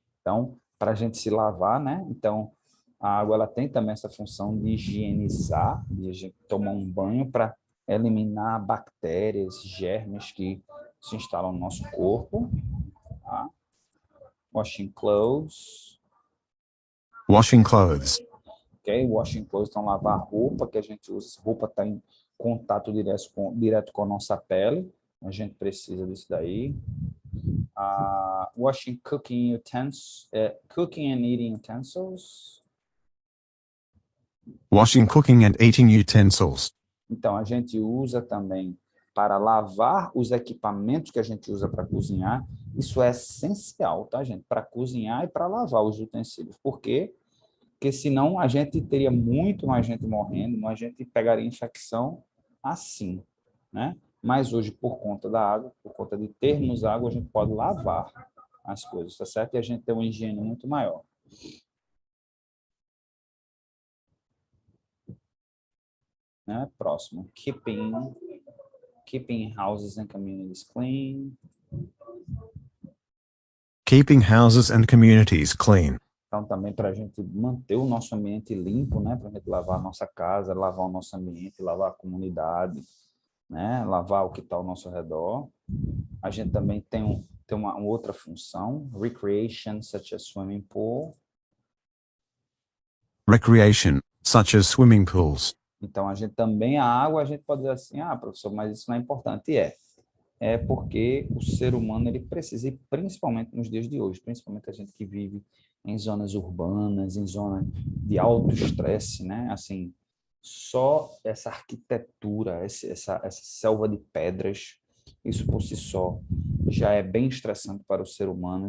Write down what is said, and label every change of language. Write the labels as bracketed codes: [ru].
[pt] Então, para a gente se lavar, né? Então, a água ela tem também essa função de higienizar, de a gente tomar um banho para eliminar bactérias, germes que se instalam no nosso corpo. [en] Tá? Washing clothes. Washing clothes. Ok? [pt] Washing clothes, então lavar roupa que a gente usa. Roupa está em contato direto com a nossa pele. A gente precisa disso daí. [en] Washing cooking utensils, cooking and eating utensils. Washing cooking and eating utensils. [pt] Então, a gente usa também para lavar os equipamentos que a gente usa para cozinhar. Isso é essencial, tá, gente? Para cozinhar e para lavar os utensílios. Por quê? Porque senão a gente teria muito mais gente morrendo, a gente pegaria infecção assim, né? Mas hoje, por conta da água, por conta de termos água, a gente pode lavar as coisas, tá certo? E a gente tem uma higiene muito maior. Né? Próximo. [en] Keeping houses and communities clean. Keeping houses and communities clean. [pt] Então, também para a gente manter o nosso ambiente limpo, né? Para a gente lavar a nossa casa, lavar o nosso ambiente, lavar a comunidade, né? Lavar o que está ao nosso redor. A gente também tem uma outra função, recreation, such as swimming pool. [en] Recreation, such as swimming pools. [pt] Então, a gente também, a água, a gente pode dizer assim, professor, mas isso não é importante. É porque o ser humano, ele precisa, e principalmente nos dias de hoje, principalmente a gente que vive em zonas urbanas, em zonas de alto estresse, né? Assim, só essa arquitetura, essa selva de pedras, isso por si só já é bem estressante para o ser humano.